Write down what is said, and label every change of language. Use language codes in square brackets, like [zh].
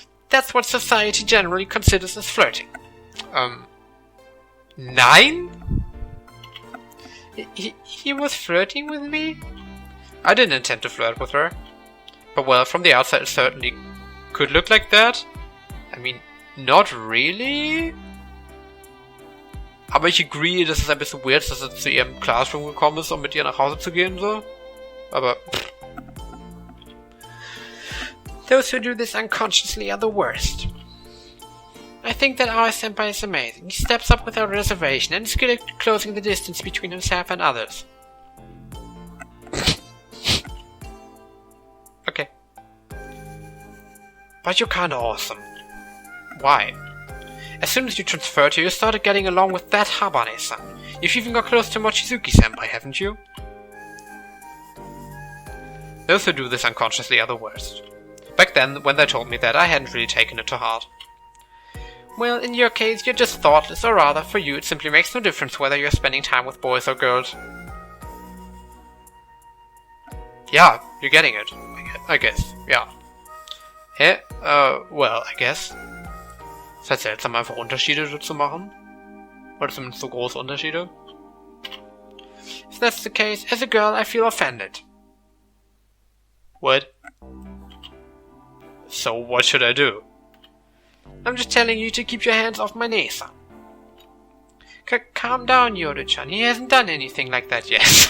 [en] That's what society generally considers as flirting. 9? He was flirting with me? I didn't intend to flirt with her. But well, from the outside it certainly could look like that. I mean, not really. [de] Aber ich agree, dass es ein bisschen weird ist, dass er zu ihrem Classroom gekommen ist, um mit ihr nach Hause zu gehen, so. Aber... [en] Those who do this unconsciously are the worst. I think that our senpai is amazing. He steps up without reservation and is good at closing the distance between himself and others. Okay. But you're kinda awesome. Why? As soon as you transferred here, you started getting along with that Habane-san. You've even got close to Mochizuki-senpai, haven't you? Those who do this unconsciously are the worst. Back then, when they told me that, I hadn't really taken it to heart. Well, in your case, you're just thoughtless, or rather, for you it simply makes no difference whether you're spending time with boys or girls. Yeah, you're getting it. I guess, yeah. Hä? Well, I guess. [de] Ist halt seltsam, einfach Unterschiede so zu machen. Oder zumindest so große Unterschiede. [en] If that's the case, as a girl, I feel offended. What? So what should I do? I'm just telling you to keep your hands off my Nesa. Calm down, Yoru-chan. He hasn't done anything like that yet.